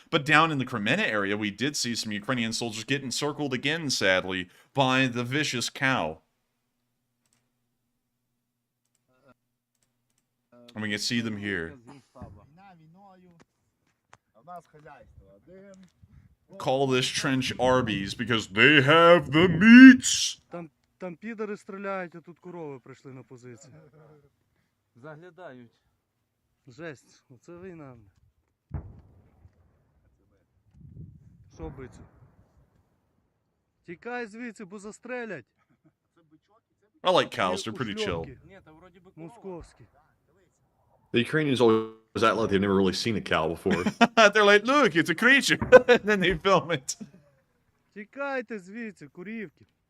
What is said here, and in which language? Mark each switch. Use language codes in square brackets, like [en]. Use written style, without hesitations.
[en] But down in the Kremenna area, we did see some Ukrainian soldiers get encircled again, sadly, by the vicious cow. And we can see them here. Call this trench Arby's because they have the meats. [uk] Там підари стріляють, а тут корови прийшли на позицію. Заглядають. Жесть, оце війна. Що бицю? Тікай звідси, бо застрелять. [en] I like cows, they're pretty chill. [uk] Ні, та вроді би Московські. [en] The Ukrainians always act like they've never really seen a cow before. They're like, look, it's a creature. And then they film it. [uk] Тікайте звідси, курівки.